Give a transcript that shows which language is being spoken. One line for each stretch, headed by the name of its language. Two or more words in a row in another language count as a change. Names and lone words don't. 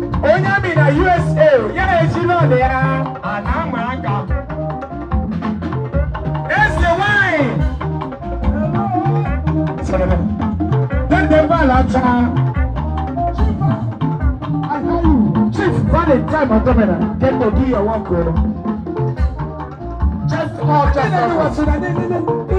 Igbo: Onye amị na U S A, ya na-eji n'ọdụ ya, a na-ama aka. Eze nwanyị. Dede m, Val Ọcha. Chief Valentine Odomene,
English: get to do your work, oh. Just all, just all.